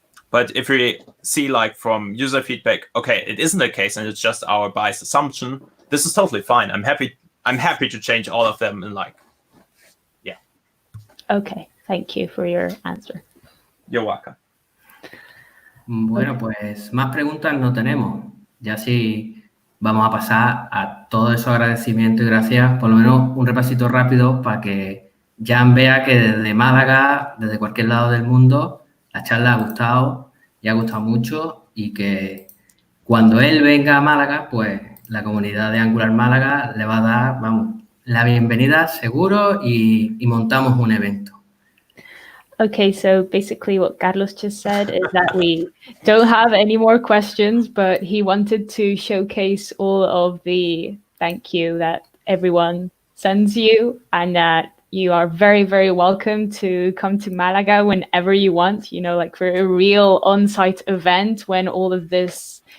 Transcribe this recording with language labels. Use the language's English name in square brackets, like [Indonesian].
[English] But if we see like from user feedback, okay, it isn't the case and it's just our biased assumption, this is totally fine. I'm happy to change all of them and Okay, thank you for your answer. You're welcome. [Spanish] Bueno, pues más preguntas no tenemos. Ya sí vamos a pasar a todo eso agradecimiento y gracias, por lo menos un repasito rápido para que Jan vea que desde Málaga, desde cualquier lado del mundo, la charla ha gustado y ha gustado mucho y que cuando él venga a Málaga, pues la comunidad de AngularMálaga le va a dar, la bienvenida seguro y montamos un evento. [English] Okay, so basically what Carlos just said is that we don't have any more questions, but he wanted to showcase all of the thank you that everyone sends you and that you are very, very welcome to come to Malaga whenever you want, like for a real on-site event when all of this,